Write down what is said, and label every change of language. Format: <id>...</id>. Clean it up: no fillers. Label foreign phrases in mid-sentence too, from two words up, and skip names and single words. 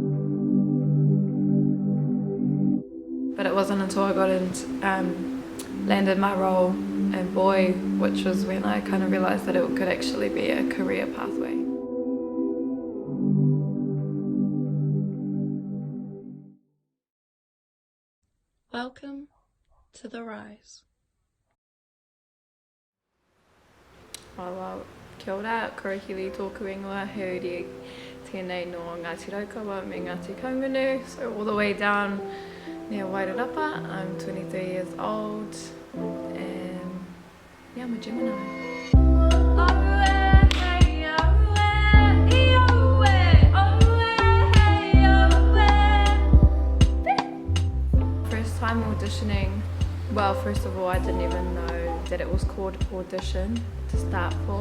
<en>But it wasn't until I got into, landed my role in Boy, which was when I kind of realised that it could actually be a career pathway. Welcome to the Rise.</en> <mi>Kia ora, korohiri tōku ingoa, he uri tēnei no Ngāti Raukawa me Ngāti Kaumunu.</mi> <en>So all the way down near Wairarapa. I'm 23 years old and yeah, I'm a Gemini. First time auditioning, well, first of all, I didn't even know that it was called audition to start for.</en>